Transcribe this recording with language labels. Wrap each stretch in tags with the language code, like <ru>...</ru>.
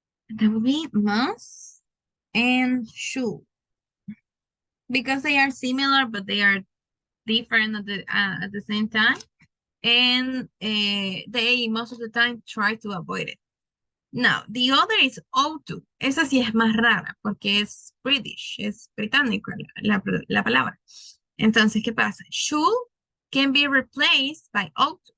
<en>That will be must and should. Because they are similar, but they are different at the same time. And they, most of the time, try to avoid it. Now, the other is ought to.</en> <es>Esa sí es más rara, porque es British, es británico la palabra. Entonces, ¿qué pasa?</es> <en>Should can be replaced by ought to.</en>